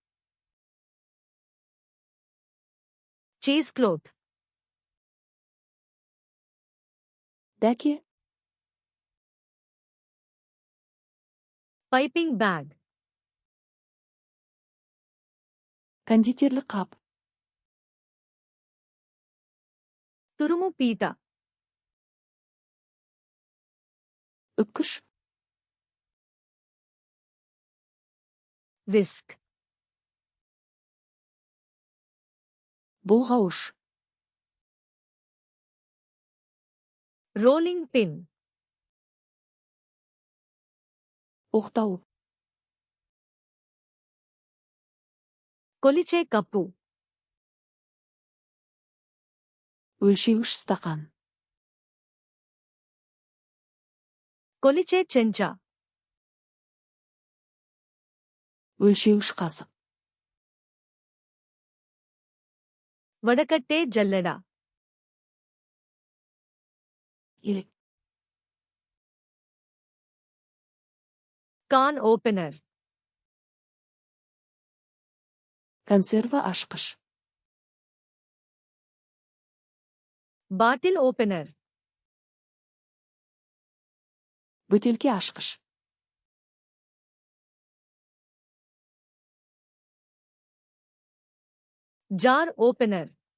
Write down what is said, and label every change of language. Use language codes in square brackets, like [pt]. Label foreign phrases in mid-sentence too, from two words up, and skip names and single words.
[en] cheese cloth. [kk] Дәке. [en] piping bag. [kk] Кондитерлік қап. [te] తురుము పీట. [kk] Үпкіш. [en] విస్క్. [kk] Бұлғауыш. [en] rolling pin. [kk] Оқтау. [te] కొలిచే కప్పు. [kk] Өлшеуіш стақан. [te] కొలిచే చెంచా. [kk] Өлшеуіш қасық. [te] వడకట్టే జల్లెడ. [kk] Елік. [en] can opener. [kk] Консерва ашқыш. [en] bottle opener. [kk] Бөтелке ашқыш. [en] jar opener.